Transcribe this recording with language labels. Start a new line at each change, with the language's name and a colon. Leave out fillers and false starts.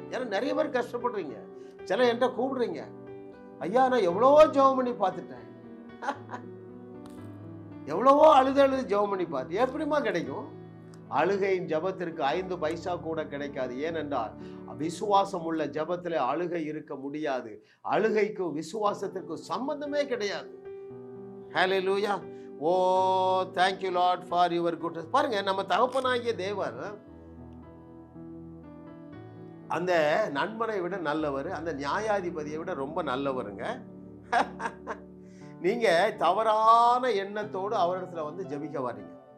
Tamil: ஏன்னா நிறைய பேர் கஷ்டப்படுறீங்க. சில என்கிட்ட கூப்பிடுறீங்க, ஐயா நான் எவ்வளவோ ஜெபம் பண்ணி பார்த்துட்டேன், எவ்வளவோ அழுது ஜெபம் பண்ணி பார்த்து, எப்படிமா கிடைக்கும்? அழுகையின் ஜபத்திற்கு 5 பைசா கூட கிடைக்காது. ஏனென்றால் விசுவாசம் உள்ள ஜபத்தில் அழுகை இருக்க முடியாது. அழுகைக்கு விசுவாசத்திற்கு சம்பந்தமே கிடையாது. ஹல்லேலூயா.
English: Oh thank you Lord for your goodness.
Tamil: பாருங்க, நம்ம தகப்பனாகிய தேவன் அந்த நண்பனை விட நல்லவர், அந்த நியாயாதிபதியை விட ரொம்ப நல்லவருங்க. நீங்க தவறான எண்ணத்தோடு அவரிடத்துல வந்து ஜெபிக்க வரீங்க.